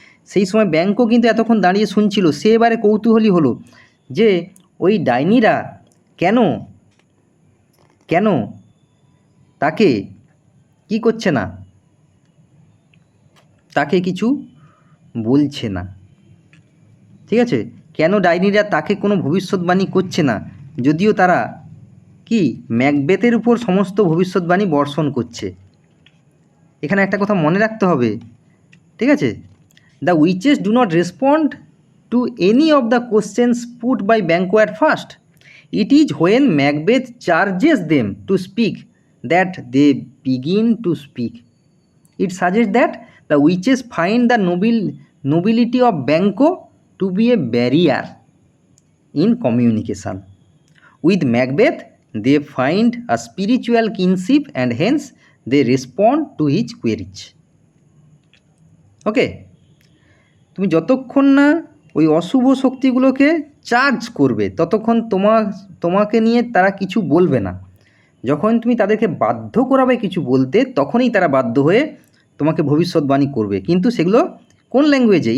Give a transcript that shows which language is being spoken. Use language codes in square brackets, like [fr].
[bn] সেই সময় ব্যাঙ্কও কিন্তু এতক্ষণ দাঁড়িয়ে শুনছিল, সে এবারে কৌতূহলী হলো যে ওই ডাইনিরা কেন কেন তাকে কি করছে না, তাকে কিছু বলছে না, ঠিক আছে, কেন ডাইনিরা তাকে কোনো ভবিষ্যৎবাণী করছে না, যদিও তারা কি ম্যাকবেথের উপর সমস্ত ভবিষ্যৎবাণী বর্ষণ করছে। এখানে একটা কথা মনে রাখতে হবে, ঠিক আছে, [en] the witches do not respond to any of the questions put by Banquo at first. It is when Macbeth charges them to speak that they begin to speak. It suggests that the witches find the nobility of Banquo to be a barrier in communication. With Macbeth, they find a spiritual kinship and hence they respond to his queries. Okay? [bn] তুমি যতক্ষণ না ওই অশুভ শক্তিগুলোকে charge করবে ততক্ষণ তোমাকে নিয়ে তারা কিছু বলবে না। যখন তুমি তাদেরকে বাধ্য করাবে কিছু বলতে, তখনই তারা বাধ্য হয়ে তোমাকে ভবিষ্যৎবাণী করবে, কিন্তু সেগুলো কোন ল্যাঙ্গুয়েজে?